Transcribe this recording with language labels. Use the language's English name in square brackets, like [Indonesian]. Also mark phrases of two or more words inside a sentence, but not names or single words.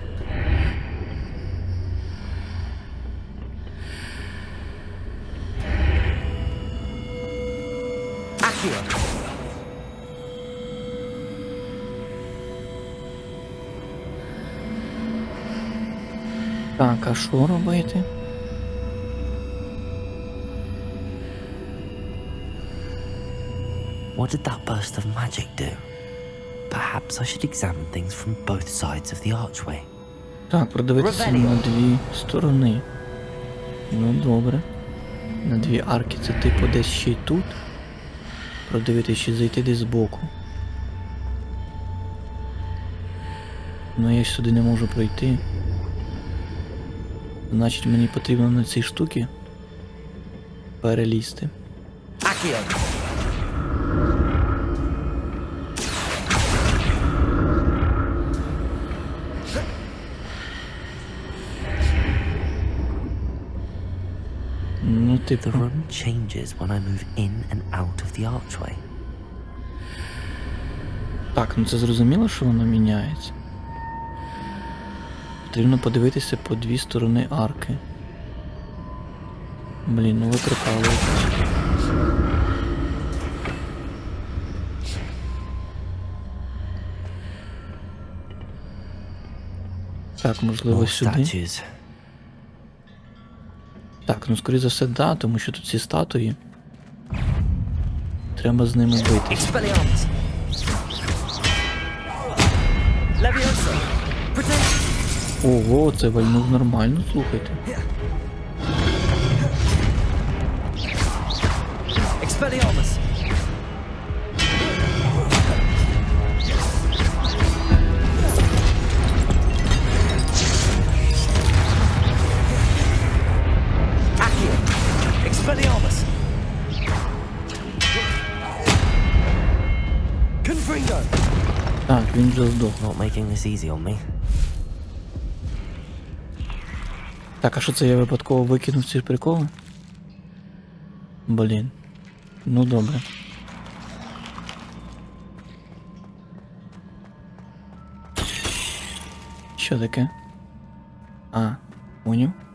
[Ukrainian] Accio! Так, а що робити? [English] What did that burst of magic do? Perhaps I should examine things from both sides of the archway. [Ukrainian] Так, продивитися Ревеліо. на 2 сторони. Ну добре. На 2 арки, це типу десь ще й тут. Продивитися, ще зайти десь збоку. Ну я ж сюди не можу пройти. Значить мені потрібно на цій штуці перелізти. Accio! Ну [English] The [Ukrainian] типу. [English] room changes when I move in and out of the archway. [Ukrainian] Так, ну це зрозуміло, що воно міняється. Потрібно подивитися по 2 сторони арки. Блін, ну ви прикалуєтесь. Так, можливо, [English] More [Ukrainian] сюди. [English] statues. [Ukrainian] Так, ну скоріше за все, да, тому що тут ці статуї. Треба з ними бити. [Latin] Expelliarmus! Leviosa! [Ukrainian] Protect! Ого, це вальнув нормально, слухайте. Expelliarmus! Accio! Expelliarmus! Confringo! Так, він вже здох. [English] Not making this easy on me. [Ukrainian] Так, а що це я випадково викинув ці приколи? Блін. Ну добре. Що таке? А, поняв?